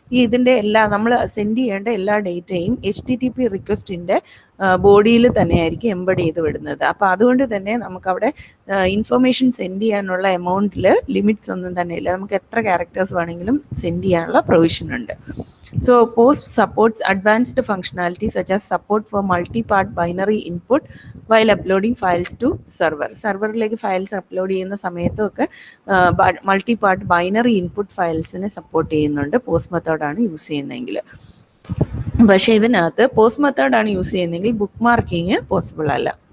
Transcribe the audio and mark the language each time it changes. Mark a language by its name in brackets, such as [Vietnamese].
[Malayalam] ഇതിൻ്റെ നമ്മൾ സെൻഡ് ചെയ്യേണ്ട എല്ലാ ഡേറ്റയും HTTP റിക്വസ്റ്റിൻ്റെ ബോഡിയിൽ തന്നെയായിരിക്കും എംബഡ് ചെയ്ത് വിടുന്നത്. അപ്പോൾ അതുകൊണ്ട് തന്നെ നമുക്കവിടെ ഇൻഫർമേഷൻ സെൻഡ് ചെയ്യാനുള്ള എമൗണ്ടിൽ ലിമിറ്റ്സ് ഒന്നും തന്നെ ഇല്ല. നമുക്ക് എത്ര ക്യാരക്ടേഴ്സ് വേണമെങ്കിലും സെൻഡ് ചെയ്യാനുള്ള പ്രൊവിഷൻ ഉണ്ട്. [English] So POST supports advanced functionality such as support for multi-part binary input while uploading files to server. [Malayalam] സർവറിലേക്ക് files upload ചെയ്യുന്ന സമയത്തൊക്കെ മൾട്ടി-പാർട്ട് ബൈനറി ഇൻപുട്ട് ഫയൽസിനെ സപ്പോർട്ട് ചെയ്യുന്നുണ്ട് പോസ്റ്റ് മെത്തേഡാണ് യൂസ് ചെയ്യുന്നതെങ്കിൽ. പക്ഷേ ഇതിനകത്ത് പോസ്റ്റ് മെത്തേഡാണ് യൂസ് ചെയ്യുന്നതെങ്കിൽ ബുക്ക് മാർക്കിങ് പോസിബിൾ അല്ല.